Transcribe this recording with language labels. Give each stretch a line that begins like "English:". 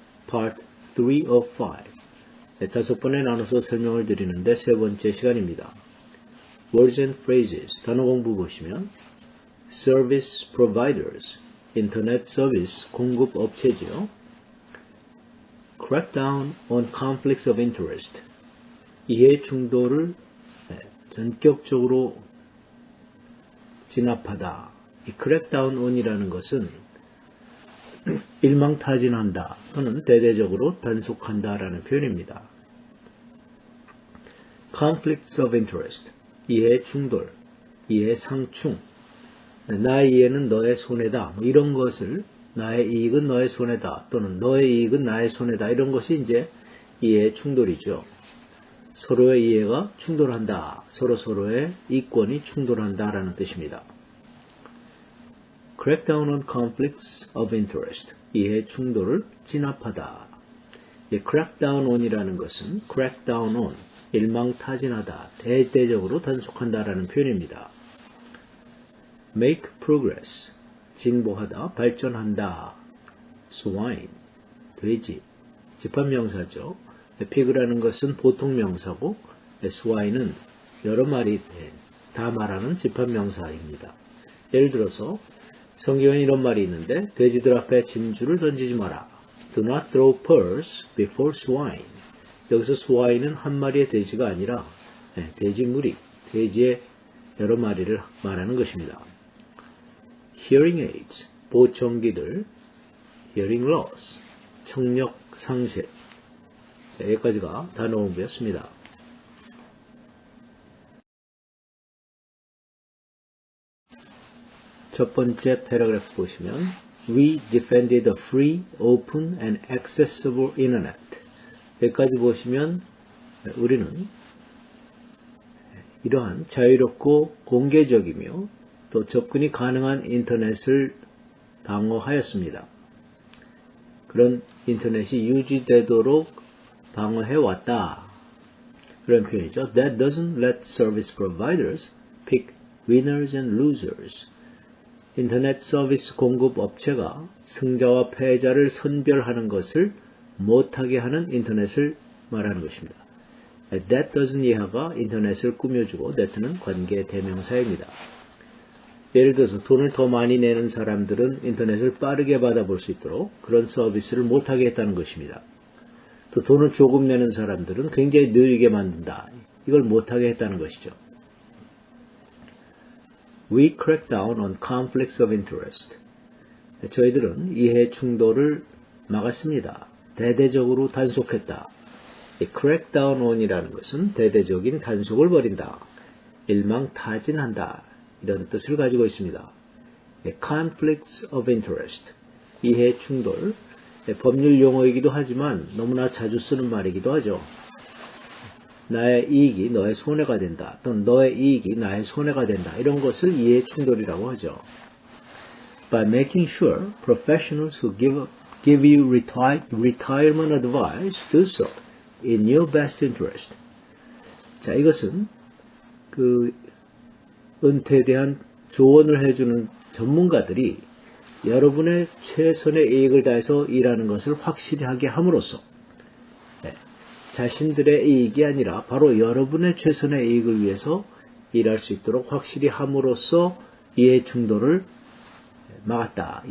English: Part 3 of 5.
Korean: 5번에 나눠서 설명을 드리는데 세 번째 시간입니다.
English: Words and phrases,
Korean: 단어 공부 보시면
English: Service providers,
Korean: 인터넷 서비스 공급 업체지요.
English: Crackdown on conflicts of interest,
Korean: 이해 충돌을 전격적으로 진압하다. 이
English: crackdown on
Korean: 이라는 것은 일망타진한다 또는 대대적으로 단속한다 라는 표현입니다.
English: Conflicts of interest,
Korean: 이해 충돌, 이해 상충, 나의 이해는 너의 손해다, 이런 것을 나의 이익은 너의 손해다 또는 너의 이익은 나의 손해다, 이런 것이 이제 이해 충돌이죠. 서로의 이해가 충돌한다, 서로의 이권이 충돌한다 라는 뜻입니다.
English: Crackdown on conflicts of interest,
Korean: 이해 충돌을 진압하다.
English: crackdown on
Korean: 이라는 것은 crackdown on, 일망타진하다, 대대적으로 단속한다 라는 표현입니다.
English: Make progress,
Korean: 진보하다, 발전한다. Swine, 돼지, 집합명사죠. pig라는 것은 보통명사고 swine은 여러 마리 다 말하는 집합명사입니다. 예를 들어서 성경에 이런 말이 있는데 돼지들 앞에 진주를 던지지 마라.
English: Do not throw pearls before swine.
Korean: 여기서 swine은 한 마리의 돼지가 아니라 돼지 무리, 돼지의 여러 마리를 말하는 것입니다.
English: Hearing aids, 보청기들. Hearing loss,
Korean: 청력 상실. 여기까지가 단어 공부였습니다. 첫 번째 패러그래프 보시면
English: We defended a free, open and accessible internet.
Korean: 여기까지 보시면 우리는 이러한 자유롭고 공개적이며 또 접근이 가능한 인터넷을 방어하였습니다. 그런 인터넷이 유지되도록 방어해왔다. 그런 표현이죠.
English: That doesn't let service providers pick winners and losers.
Korean: 인터넷 서비스 공급 업체가 승자와 패자를 선별하는 것을 못하게 하는 인터넷을 말하는 것입니다.
English: That doesn't
Korean: 이하가 인터넷을 꾸며주고 that는 관계 대명사입니다. 예를 들어서 돈을 더 많이 내는 사람들은 인터넷을 빠르게 받아볼 수 있도록 그런 서비스를 못하게 했다는 것입니다. 또 돈을 조금 내는 사람들은 굉장히 느리게 만든다. 이걸 못하게 했다는 것이죠.
English: We crack down on conflicts of interest.
Korean: 저희들은 이해 충돌을 막았습니다. 대대적으로 단속했다.
English: crack down on
Korean: 이라는 것은 대대적인 단속을 벌인다. 일망타진한다. 이런 뜻을 가지고 있습니다.
English: conflicts of interest,
Korean: 이해 충돌, 법률 용어이기도 하지만 너무나 자주 쓰는 말이기도 하죠. 나의 이익이 너의 손해가 된다 또는 너의 이익이 나의 손해가 된다, 이런 것을 이해 충돌이라고 하죠.
English: By making sure professionals who give you retirement advice do so in your best interest.
Korean: 자, 이것은 은퇴에 대한 조언을 해주는 전문가들이 여러분의 최선의 이익을 다해서 일하는 것을 확실히 하게 함으로써 자신들의 이익이 아니라 바로 여러분의 최선의 이익을 위해서 일할 수 있도록 확실히 함으로써 이해 충돌을 막았다.